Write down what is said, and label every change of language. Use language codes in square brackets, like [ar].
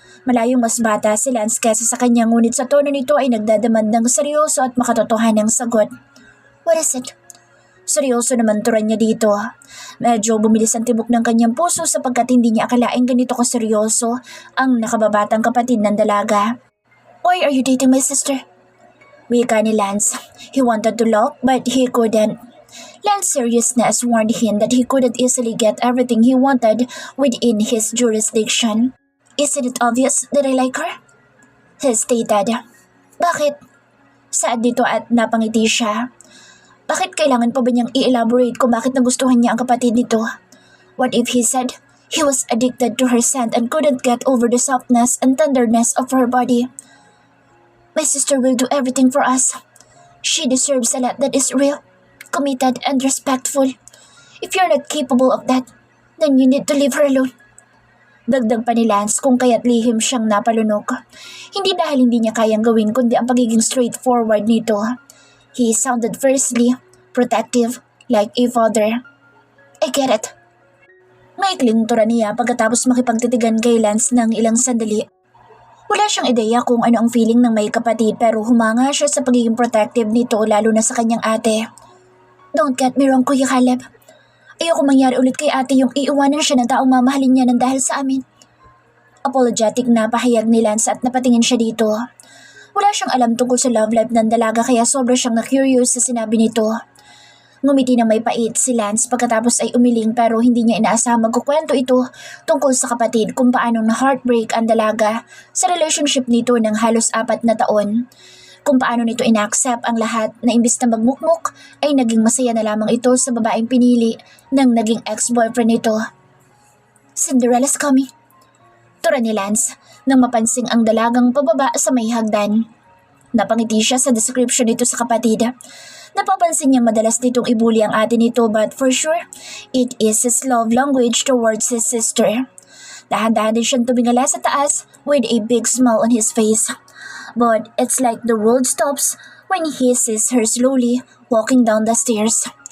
[tl] Malayong mas bata si Lance kesa sa kanya ngunit sa tono nito ay nagdademand ng seryoso at makatotohanang sagot. What is it? Seryoso naman turan niya dito. Medyo bumilis ang tibok ng kanyang puso sapagkat hindi niya akalaing ganito kaseryoso ang nakababatang kapatid ng dalaga. [en] Why are you dating my sister? Wika ni Lance. He wanted to laugh but he couldn't. Lance's seriousness warned him that he couldn't easily get everything he wanted within his jurisdiction. Isn't it obvious that I like her? He stated. Bakit? [tl] Saad dito at napangiti siya. Bakit kailangan pa ba niyang i-elaborate kung bakit nagustuhan niya ang kapatid nito? [en] What if he said he was addicted to her scent and couldn't get over the softness and tenderness of her body? My sister will do everything for us. She deserves a lot that is real, committed, and respectful. If you're not capable of that, then you need to leave her alone. Dagdag pa ni Lance kung kaya't lihim siyang napalunok. [tl] Hindi dahil hindi niya kayang gawin kundi ang pagiging straightforward nito. [en] He sounded fiercely, protective, like a father. I get it. [tl] Maikling tura niya pagkatapos makipagtitigan kay Lance ng ilang sandali. Wala siyang ideya kung ano ang feeling ng may kapatid pero humanga siya sa pagiging protective nito lalo na sa kanyang ate. [en] Don't get me wrong, Kuya Caleb. [tl] Ayoko mangyari ulit kay ate yung iiwanan siya ng taong mamahalin niya ng dahil sa amin. Apologetic na pahayag ni Lance at napatingin siya dito. Wala siyang alam tungkol sa love life ng dalaga kaya sobra siyang na-curious sa sinabi nito. Ngumiti ng may pait si Lance pagkatapos ay umiling pero hindi niya inaasahang magkukwento ito tungkol sa kapatid kung paanong na-heartbreak ang dalaga sa relationship nito ng halos 4 na taon. Kung paano nito ina-accept ang lahat na imbis na magmukmuk ay naging masaya na lamang ito sa babaeng pinili ng naging ex-boyfriend nito. Cinderella's coming. Tura ni Lance nang mapansing ang dalagang pababa sa may hagdan. Napangiti siya sa description nito sa kapatid. [en] Napapansin niyang madalas nitong ibuli ang ate nito but for sure, it is his love language towards his sister. Dahan-dahan din siyang tumingala sa taas with a big smile on his face. But it's like the world stops when he sees her slowly walking down the stairs.